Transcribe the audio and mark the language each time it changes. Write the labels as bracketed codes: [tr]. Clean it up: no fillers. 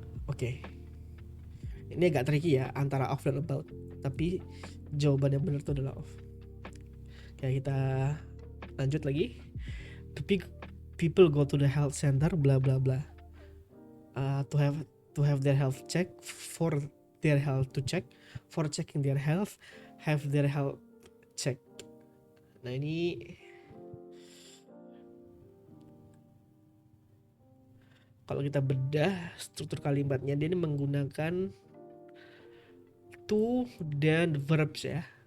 [id] Oke. Ini agak tricky ya antara off dan about, tapi jawaban yang benar itu adalah off. Kayak kita lanjut lagi. [en] People go to the health center bla bla bla to have their health check, for their health to check, for checking their health, have their health check. [id] Nah ini kalau kita bedah struktur kalimatnya, dia ini menggunakan to dan verbs ya.